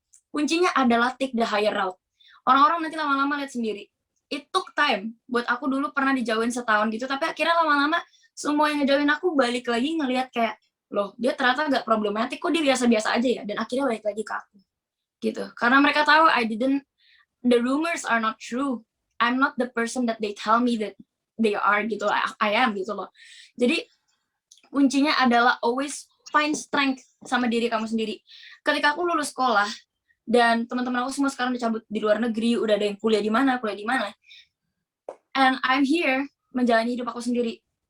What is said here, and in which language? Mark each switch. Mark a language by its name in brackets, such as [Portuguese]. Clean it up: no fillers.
[Indonesian] Kuncinya adalah [English] take the higher route. [Indonesian] Orang-orang nanti lama-lama lihat sendiri. [English] It took time. [Indonesian] Buat aku dulu pernah dijauhin setahun gitu, tapi akhirnya lama-lama semua yang ngejauhin aku balik lagi ngelihat kayak, loh dia ternyata nggak problematik, kok dia biasa-biasa aja ya. Dan akhirnya balik lagi ke aku. [English] Gitu. [Indonesian] Karena mereka tahu [English] the rumors are not true. I'm not the person that they tell me that they are gitu. I am gitu loh. [Indonesian] Jadi kuncinya adalah [English] always find strength [Indonesian] sama diri kamu sendiri. Ketika aku lulus sekolah, dan teman-teman aku semua sekarang udah cabut di luar negeri, udah ada yang kuliah di mana, [English] and I'm here [Indonesian] menjalani hidup aku sendiri.